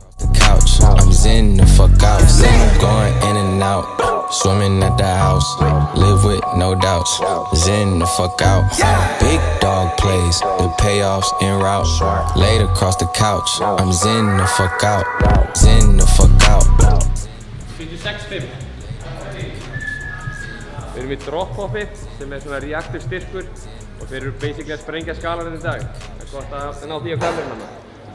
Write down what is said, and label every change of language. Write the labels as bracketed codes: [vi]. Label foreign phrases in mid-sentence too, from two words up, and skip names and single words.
[en] The couch, I'm zen the fuck out, zen going in and out, swimming at the house, live with no doubts, zen the fuck out, big dog plays, the payoffs en route, laid across the couch, I'm zen the fuck out, zen the fuck out. [is] 46,5. Við erum í drop-hoppi sem er svona reactive styrkur og þeir eru basically að sprengja skalaninn í dag. Það er gott að ná því á kamerunum.